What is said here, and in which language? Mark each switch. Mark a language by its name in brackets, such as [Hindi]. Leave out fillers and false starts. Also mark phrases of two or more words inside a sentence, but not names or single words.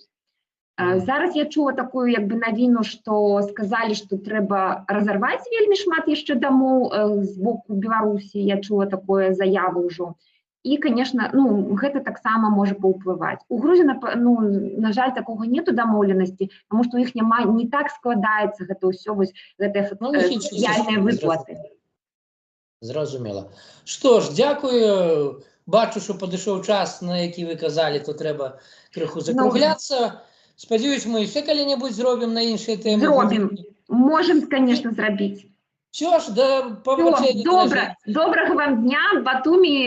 [Belarusian] Зараз я чула такую, як бы, навіну, што сказалі, што трэба разарваць вельмі шмат яшчэ дамоў з боку Беларусі, я чула такое заяву ўжо. І, конечно, ну, гэта таксама можа паўплываць. У Грузіі, ну, на жаль, такога нету дамоўленасці, таму што у іх няма, не так складаецца гэта ўсё, вось, гэтыя сацыяльныя выплаты. [Ukrainian] Зрозуміло. Що ж, дякую. Бачу, що підійшов час, на який ви казали, то треба криху закруглятися. Сподіваюсь, ми ще коли-небудь зробимо на інші теми. Зробимо. Можемо, звісно, зробити. Що ж, до побачення. Доброго вам дня, Батумі.